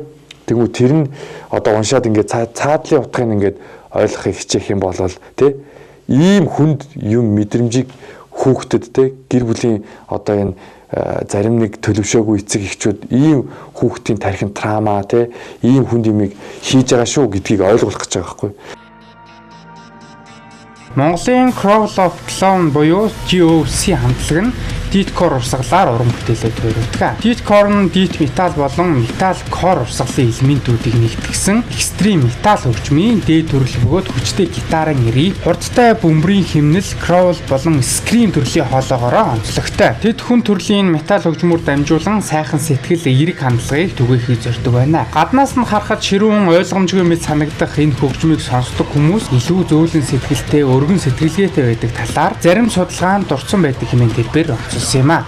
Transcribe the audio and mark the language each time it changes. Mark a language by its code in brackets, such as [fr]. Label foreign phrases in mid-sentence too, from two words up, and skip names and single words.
[mn] Тэгвэл тэр нь одоо уншаад ингээд цаадлын утгыг ингээд ойлгохыг хичээх юм бол те ийм хүнд юм мэдрэмжийг хүүхдэд те гэр бүлийн одоо энэ зарим нэг төлөвшөөгүй эцэг эхчүүд ийм хүүхдийн тархинд трама те ийм хүнд юмыг хийж байгаа шүү гэдгийг ойлгуулах гэж байгаа байхгүй. Монголын Groove Love Clown буюу GOC хамтлаг нь Deathcore урсгалаар уран бүтээлээ төвлөрдөг. Deathcore нь [en] death metal [mn] болон [en] metal core [mn] урсгалын элементүүдийг нэгтгэсэн [en] extreme metal [mn] хөгжмийн дээд төрөл бөгөөд хүчтэй гитарын нэрийг хурдтай бөмбөрийн хэмнэл growl болон scream төрлийн хоолоогоор онцлогтой. Тэд хүн төрлийн metal хөгжмөөр дамжуулан сайхан сэтгэл эерэг хандлагыг түгээхийг зорддог байна. Гаднаас нь харахад ширүүн ойлгомжгүй мэт санагдах энэ хөгжмийг сонсдог хүмүүс илүү зөөлөн сэтгэлтэй, өргөн сэтгэлгээтэй байдаг талаар зарим судалгаанд дурдсан байдаг хэмээн хэлбэр юм а.